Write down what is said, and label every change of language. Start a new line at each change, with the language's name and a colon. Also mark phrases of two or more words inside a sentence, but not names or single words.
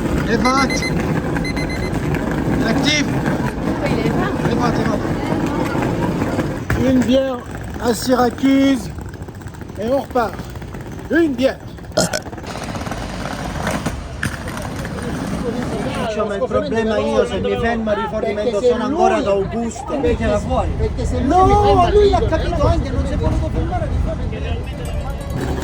French: Les 20. Actif. Les 20. Une bière à Syracuse et on repart. Une bière.
Italian: Ma il problema io se mi fermo a rifornimento sono ancora ad Augusto. Perché era fuori? No, lui l'ha capito anche, non si è voluto fermare di fare.